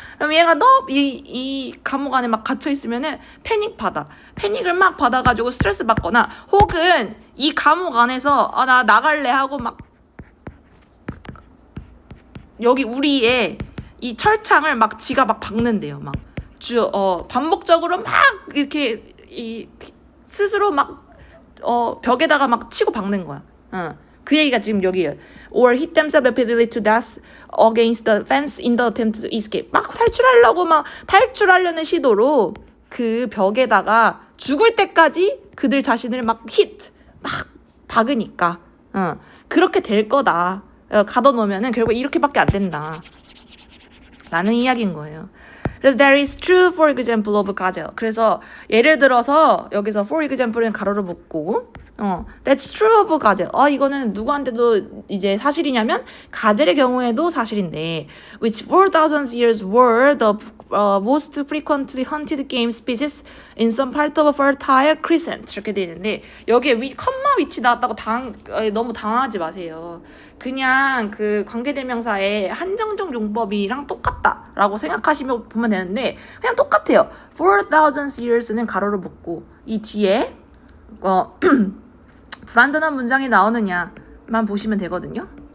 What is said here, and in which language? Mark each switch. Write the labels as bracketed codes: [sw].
[ko] 그럼 얘가 이 감옥 안에 막 갇혀 있으면은 패닉을 막 받아가지고 스트레스 받거나 혹은 이 감옥 안에서 나 나갈래 하고 막 여기 우리의 이 철창을 막 지가 막 박는데요. 막 반복적으로 막 이렇게 스스로 막 벽에다가 막 치고 박는 거야. 그 얘기가 지금 여기에요. [en] Or hit themselves repeatedly to death against the fence in the attempt to escape. [ko] 막 탈출하려는 시도로 그 벽에다가 죽을 때까지 그들 자신을 막 박으니까 그렇게 될 거다. 가둬놓으면은 결국 이렇게밖에 안 된다. 라는 이야기인 거예요. 그래서 [en] there is true for example of gazelle. [ko] 그래서 예를 들어서 여기서 for example은 가로로 묶고 [en] that's true of gazelle. [ko] 이거는 누구한테도 이제 사실이냐면 가젤의 경우에도 사실인데 which for thousands years were the most frequently hunted game species in some part of a fertile crescent 이렇게 돼 있는데 여기에 컴마 위치 나왔다고 너무 당황하지 마세요. 그냥 그 관계대명사의 한정적 용법이랑 똑같다라고 생각하시면 보면 되는데 그냥 똑같아요. For thousands years는 가로로 묶고 이 뒤에 불완전한 문장이 나오느냐만 보시면 되거든요.